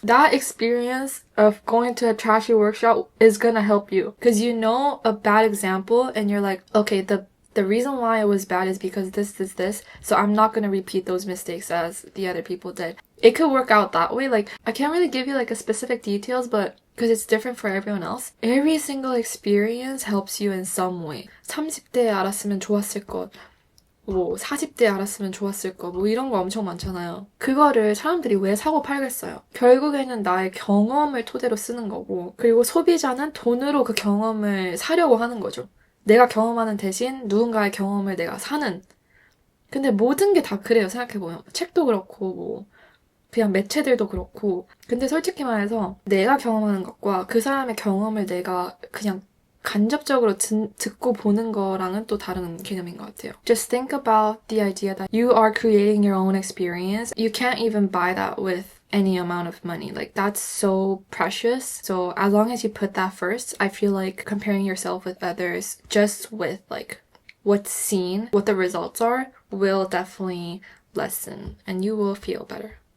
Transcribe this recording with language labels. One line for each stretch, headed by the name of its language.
English: That experience of going to a trashy workshop is gonna help you because you know a bad example and you're like, okay, the reason why it was bad is because this, so I'm not gonna repeat those mistakes as the other people did. It could work out that way. Like, I can't really give you like a specific details, but because it's different for everyone else. Every single experience helps you in some way.
Korean: 30대에 알았으면 좋았을 것, 뭐 40대에 알았으면 좋았을 것, 뭐 이런 거 엄청 많잖아요. 그거를 사람들이 왜 사고 팔겠어요? 결국에는 나의 경험을 토대로 쓰는 거고, 그리고 소비자는 돈으로 그 경험을 사려고 하는 거죠. 내가 경험하는 대신 누군가의 경험을 내가 사는. 근데 모든 게 다 그래요, 생각해보면. 책도 그렇고, 뭐 그냥 매체들도 그렇고. 근데 솔직히 말해서 내가 경험하는 것과 그 사람의 경험을 내가 그냥 간접적으로 듣고 보는 거랑은 또 다른 개념인 것 같아요.
English: Just think about the idea that you are creating your own experience. You can't even buy that with any amount of money. Like, that's so precious. So as long as you put that first, I feel like comparing yourself with others just with like what's seen, what the results are, will definitely lessen and you will feel better.